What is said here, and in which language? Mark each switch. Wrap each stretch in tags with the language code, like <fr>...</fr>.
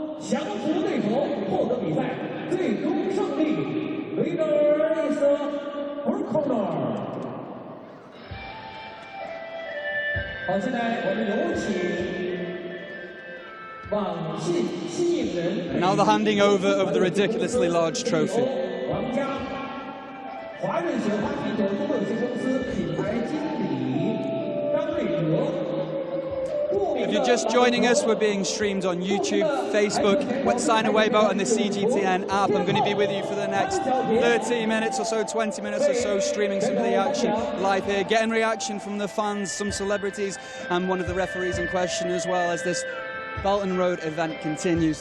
<zh>降服对手，获得比赛最终胜利。</zh> <en>Winner is blue corner。</en> <zh>好，现在我们有请网信新颖人。</zh> <en>Now the handing over of the ridiculously large trophy.</en> <zh>王家，华润雪花啤酒中国有限公司品牌经理张瑞德。</zh> <en>If you're just joining us, we're being streamed on YouTube, Facebook, Sign Away Bout and the CGTN app. I'm going to be with you for the next 30 minutes or so, 20 minutes or so, streaming some of the action live here, getting reaction from the fans, some celebrities, and one of the referees in question as well as this Belt and Road event continues.</en>